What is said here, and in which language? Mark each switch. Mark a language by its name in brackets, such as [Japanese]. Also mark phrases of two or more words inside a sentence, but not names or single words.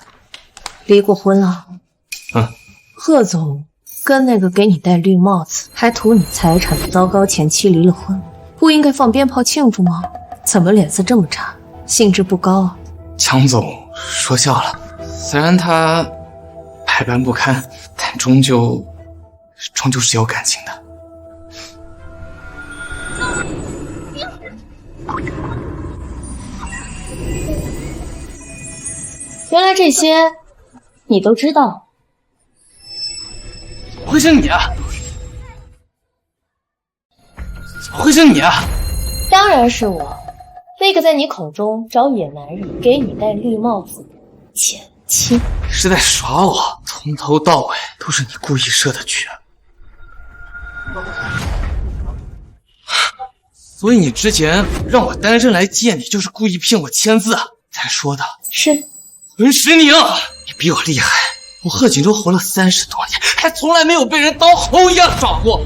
[Chinese] 離過婚了？嗯。賀總跟那個給你戴綠帽子還圖你財產的糟糕前妻離了婚，不應該放鞭炮慶祝嗎？怎麼臉色這麼差，興致不高啊？江總說笑了，雖然他百般不堪，但終究是有感情的。原來這些你都知道。怎麼會是你啊？怎麼會是你啊？當然是我，那個在你口中找野男人給你戴綠帽子前妻。你是在耍我，從頭到尾都是你故意設的局。所以你之前讓我單身來見你，就是故意騙我簽字才說的。是。溫世寧，你比我厲害。我賀錦州活了30多年，還從來沒有被人當猴一樣耍過。